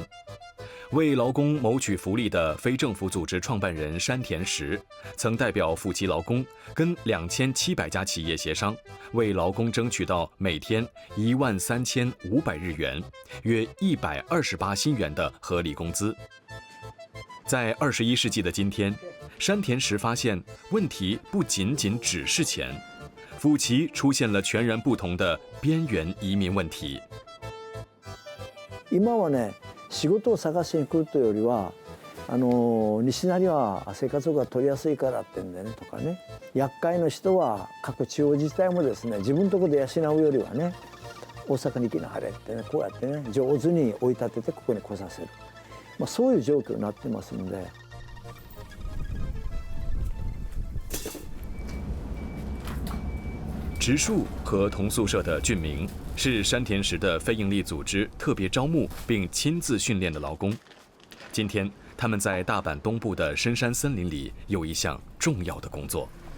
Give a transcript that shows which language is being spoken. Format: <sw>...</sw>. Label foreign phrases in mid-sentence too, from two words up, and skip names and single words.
<zh>为劳工谋取福利的非政府组织创办人山田实，曾代表府崎劳工跟2700家企业协商，为劳工争取到每天13500日元，约128新元的合理工资。在21世纪的今天，山田实发现问题不仅仅只是钱，府崎出现了全然不同的边缘移民问题。</zh> <ja>今はね、仕事を探しに来るというよりは西成は生活保護が取りやすいからってんでねとかね、厄介の人は各地方自治体もですね、自分のところで養うよりはね、大阪に行きなはれってね、こうやってね上手に追い立ててここに来させる、まあ、そういう状況になってますんで。</ja> <zh>植树和同宿舍的俊明是山田实的非营利组织特别招募并亲自训练的劳工。今天，他们在大阪东部的深山森林里有一项重要的工作。</zh>